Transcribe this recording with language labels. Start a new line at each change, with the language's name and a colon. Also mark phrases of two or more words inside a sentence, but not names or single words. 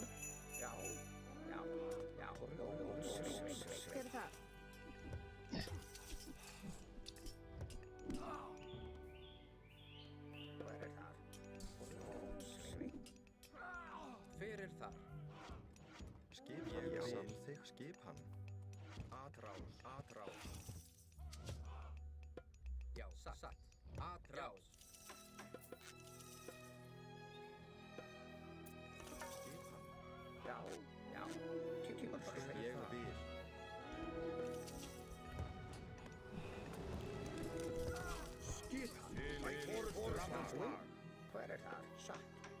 Icelandic: Já. Já. Já. Rjónsveinn. Hver er það? Hver er þar? Rjónsveinn. Hver er þar? Skipan. Já. Samþykkt. Skipan. Atrás. Atrás. Já, satt. Atrás. Skipan. Já. Já. Timbursveinn. Ég vil. Skipan. Sækið fram. Hver er þar? Satt.